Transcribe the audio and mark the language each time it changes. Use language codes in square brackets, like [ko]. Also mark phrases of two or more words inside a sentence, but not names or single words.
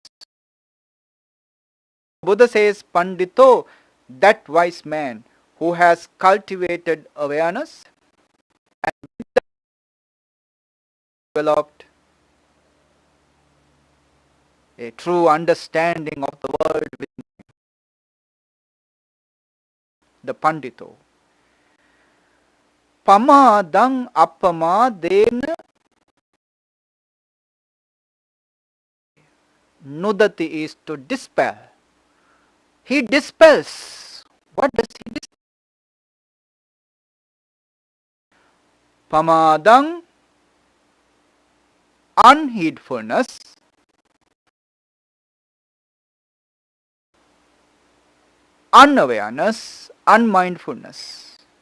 [en] Buddha says, Pandito, that wise man who has cultivated awareness and developed a true understanding of the world with the Pandito. [pi] Pamadang apamadena nudati [en] is to dispel. He dispels. What does he dispel? Pamadang, unheedfulness, unawareness, unmindfulness.